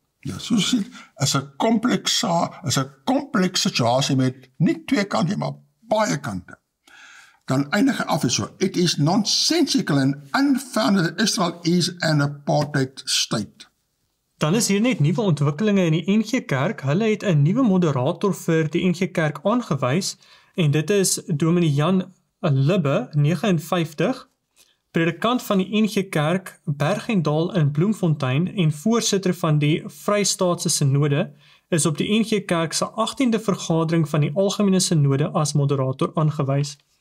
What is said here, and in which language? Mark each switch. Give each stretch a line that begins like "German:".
Afrikaans: Ja, soos dit is 'n kompleks situasie met nie twee kante, maar baie kante. Dan eindig af is so,
English: it is nonsensical and unfounded that Israel is an apartheid state.
Afrikaans: Dan is hier net nuwe ontwikkelinge in die NG Kerk. Hulle het 'n nuwe moderator vir die NG Kerk aangewys, en dit is Dominee Jan Libbe, 59, predikant van die NG Kerk Bergendal in Bloemfontein en voorsitter van die Vrystaatse Synode, is op die NG Kerk se 18de vergadering van die Algemene Synode as moderator aangewys.